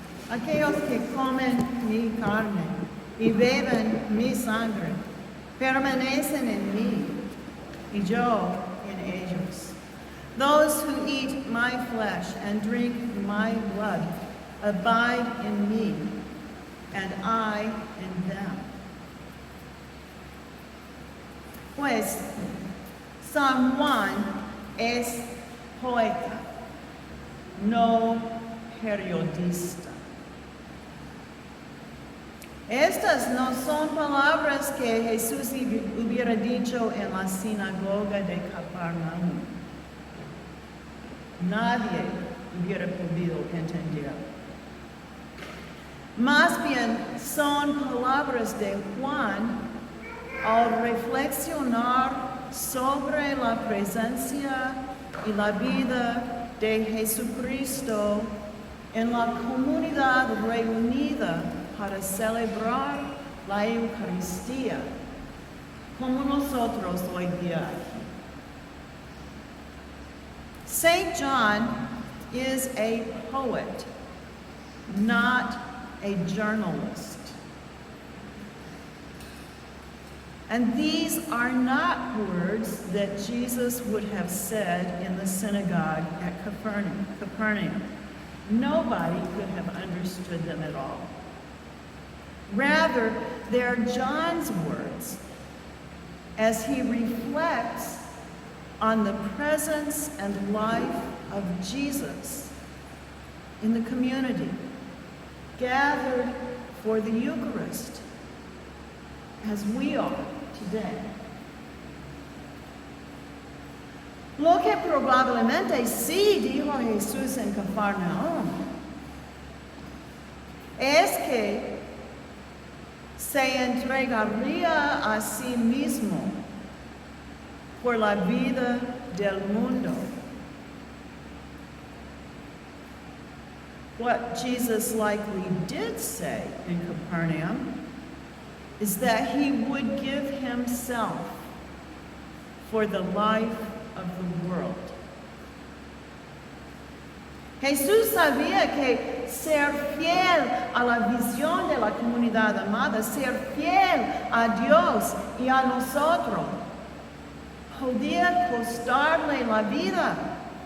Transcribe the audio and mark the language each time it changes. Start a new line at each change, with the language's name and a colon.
Spanish: aquellos que comen mi carne y beben mi sangre permanecen en mí y yo en ellos.
English: Those who eat my flesh and drink my blood abide in me, and I in them.
Spanish: Pues San Juan es poeta, no periodista. Estas no son palabras que Jesús hubiera dicho en la sinagoga de Capernaum. Nadie hubiera podido entender. Más bien son palabras de Juan al reflexionar sobre la presencia y la vida de Jesucristo en la comunidad reunida para celebrar la Eucaristía, como nosotros hoy día.
English: St. John is a poet, not a journalist. And these are not words that Jesus would have said in the synagogue at Capernaum. Nobody could have understood them at all. Rather, they're John's words as he reflects on the presence and life of Jesus in the community, gathered for the Eucharist, as we are today.
Spanish: Lo que probablemente sí dijo Jesús en Capernaum es que se entregaría a sí mismo por la vida del mundo.
English: What Jesus likely did say in Capernaum is that he would give himself for the life of the world.
Spanish: Jesús sabía que ser fiel a la visión de la comunidad amada, ser fiel a Dios y a nosotros, podía costarle la vida.